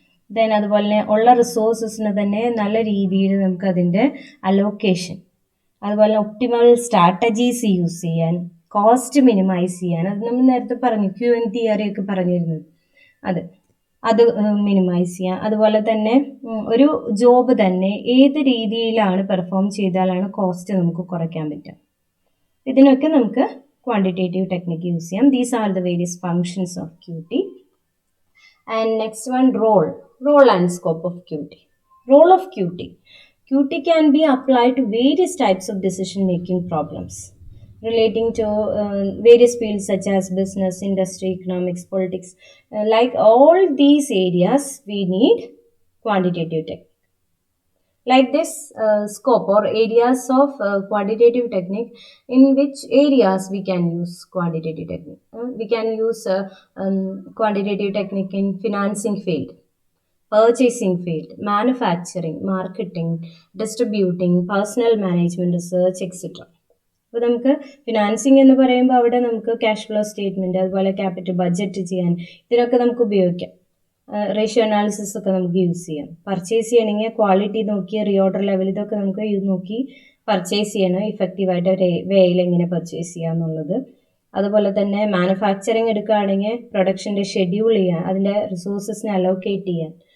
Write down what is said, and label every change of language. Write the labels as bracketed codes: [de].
[ml] Then അതുപോലെ തന്നെ ഉള്ള റിസോഴ്സസിന് തന്നെ നല്ല രീതിയിൽ നമുക്ക് അതിൻ്റെ അലോക്കേഷൻ, അതുപോലെ ഒപ്റ്റിമൽ സ്ട്രാറ്റജീസ് യൂസ് ചെയ്യാൻ, കോസ്റ്റ് മിനിമൈസ് ചെയ്യാൻ, അത് നമ്മൾ നേരത്തെ പറഞ്ഞു QN തിയറി ഒക്കെ പറഞ്ഞിരുന്നത് അത്. അത് മിനിമൈസ് ചെയ്യാം. അതുപോലെ തന്നെ ഒരു ജോബ് തന്നെ ഏത് രീതിയിലാണ് പെർഫോം ചെയ്താലാണ് കോസ്റ്റ് നമുക്ക് കുറയ്ക്കാൻ പറ്റുക. ഇതിനൊക്കെ നമുക്ക് ക്വാണ്ടിറ്റേറ്റീവ് ടെക്നിക്ക് യൂസ് ചെയ്യാം. [en] These are the various functions of QT. And next one, role and scope of QT. Role of QT. QT can be applied to various types of decision making problems relating to various fields such as business, industry, economics, politics. Like all these areas, we need quantitative technique. Like this scope or areas of quantitative technique, in which areas we can use quantitative technique. We can use quantitative technique in financing field, purchasing field, manufacturing, marketing, distributing, personnel management, research, etc. [ml] അപ്പോൾ നമുക്ക് financing എന്ന് പറയുമ്പോൾ അവിടെ നമുക്ക് cash flow statement, അതുപോലെ capital budget ചെയ്യാൻ ഇതിനൊക്കെ നമുക്ക് ഉപയോഗിക്കാം. റേഷ്യോ അനാലിസിസ് ഒക്കെ നമുക്ക് യൂസ് ചെയ്യാം. പർച്ചേസ് ചെയ്യണമെങ്കിൽ ക്വാളിറ്റി നോക്കി റീഓർഡർ ലെവൽ ഇതൊക്കെ നമുക്ക് നോക്കി പർച്ചേസ് ചെയ്യണം. ഇഫക്റ്റീവായിട്ട് ഒരു വേയിൽ എങ്ങനെ പർച്ചേസ് ചെയ്യുക എന്നുള്ളത്. അതുപോലെ തന്നെ മാനുഫാക്ചറിങ് എടുക്കുകയാണെങ്കിൽ പ്രൊഡക്ഷൻ്റെ ഷെഡ്യൂൾ ചെയ്യാൻ, അതിൻ്റെ റിസോഴ്സസിനെ അലോക്കേറ്റ് ചെയ്യാൻ.